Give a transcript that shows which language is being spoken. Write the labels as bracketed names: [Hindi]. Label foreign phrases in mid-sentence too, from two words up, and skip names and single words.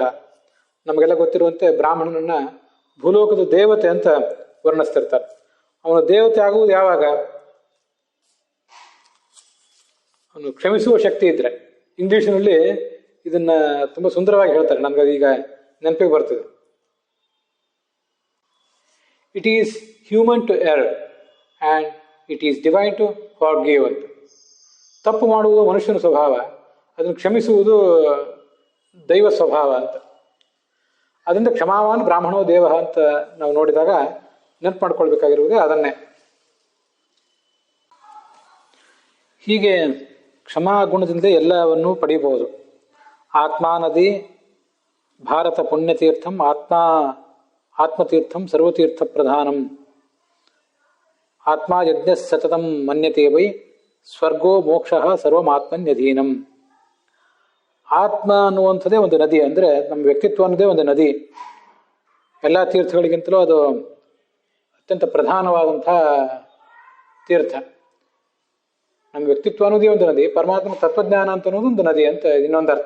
[Kannada] ನಮಗೆಲ್ಲ ಗೊತ್ತಿರುವಂತೆ ಬ್ರಾಹ್ಮಣನನ್ನ ಭೂಲೋಕದ ದೇವತೆ ಅಂತ ವರ್ಣಿಸ್ತಿರ್ತಾರೆ. ಅವನು ದೇವತೆ ಆಗುವುದು ಯಾವಾಗ? ಅವನು ಕ್ಷಮಿಸುವ ಶಕ್ತಿ ಇದ್ರೆ. ಇಂಗ್ಲಿಷ್ನಲ್ಲಿ ಇದನ್ನ ತುಂಬಾ ಸುಂದರವಾಗಿ ಹೇಳ್ತಾರೆ, ನನ್ಗೆ ಈಗ ನೆನಪಿಗೆ ಬರ್ತದೆ. [English] it is human to err and it is divine to forgive ಅಂತ. [Kannada] ತಪ್ಪು ಮಾಡುವುದು ಮನುಷ್ಯನ ಸ್ವಭಾವ, ಅದನ್ನು ಕ್ಷಮಿಸುವುದು ದೈವ ಸ್ವಭಾವ ಅಂತ. ಅದರಿಂದ [Sanskrit] ಕ್ಷಮಾವಾನ್ ಬ್ರಾಹ್ಮಣೋ ದೇವ [Kannada] ಅಂತ ನಾವು ನೋಡಿದಾಗ ನೆನಪು ಮಾಡ್ಕೊಳ್ಬೇಕಾಗಿರುವುದೇ ಅದನ್ನೇ. ಹೀಗೆ ಕ್ಷಮಾ ಗುಣದಿಂದ ಎಲ್ಲವನ್ನೂ ಪಡೆಯಬಹುದು. [Sanskrit] ಆತ್ಮಾನದಿ ಭಾರತ ಪುಣ್ಯತೀರ್ಥಂ ಆತ್ಮತೀರ್ಥಂ ಸರ್ವತೀರ್ಥ ಪ್ರಧಾನಂ ಆತ್ಮ ಯಜ್ಞ ಸತತಂ ಮನ್ಯತೆ ವೈ ಸ್ವರ್ಗೋ ಮೋಕ್ಷ ಸರ್ವಮಾತ್ಮನ್ಯಧೀನಂ. [Kannada] ಆತ್ಮ ಅನ್ನುವಂಥದ್ದೇ ಒಂದು ನದಿ. ಅಂದರೆ ನಮ್ಮ ವ್ಯಕ್ತಿತ್ವ ಅನ್ನೋದೇ ಒಂದು ನದಿ. ಎಲ್ಲ ತೀರ್ಥಗಳಿಗಿಂತಲೂ ಅದು ಅತ್ಯಂತ ಪ್ರಧಾನವಾದಂಥ ತೀರ್ಥ. ನಮ್ಮ ವ್ಯಕ್ತಿತ್ವ ಅನ್ನೋದೇ ಒಂದು ನದಿ, ಪರಮಾತ್ಮ ತತ್ವಜ್ಞಾನ ಅಂತ ಅನ್ನೋದು ಒಂದು ನದಿ ಅಂತ ಇನ್ನೊಂದು ಅರ್ಥ.